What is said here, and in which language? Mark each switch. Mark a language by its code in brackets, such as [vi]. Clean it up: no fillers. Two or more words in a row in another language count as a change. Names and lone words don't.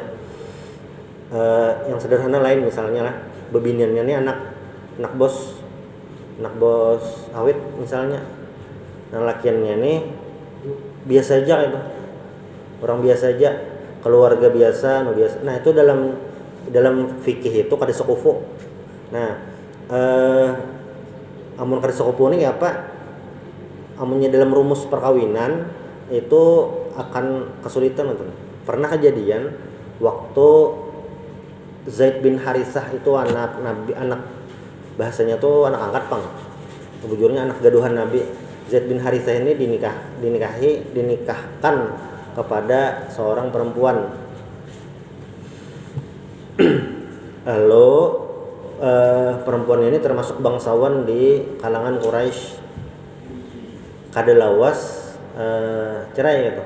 [bjn] Yang sederhana lain misalnya lah, bebiniannya nih anak bos awit misalnya, nah lakiannya nih biasa aja itu, orang biasa aja, keluarga biasa, nah itu dalam fikih itu kada sekufu. Nah amun kada sekufu ini apa, amunnya dalam rumus perkawinan itu akan kesulitan gitu. Pernah kejadian waktu Zaid bin Harithah itu anak bahasanya tuh anak angkat pang, bujurnya anak gaduhan Nabi. [id] Zaid bin Harithah ini dinikahkan kepada seorang perempuan. Lalu perempuan ini termasuk bangsawan di kalangan Quraisy. [bjn] Kada lawas cerai gitu.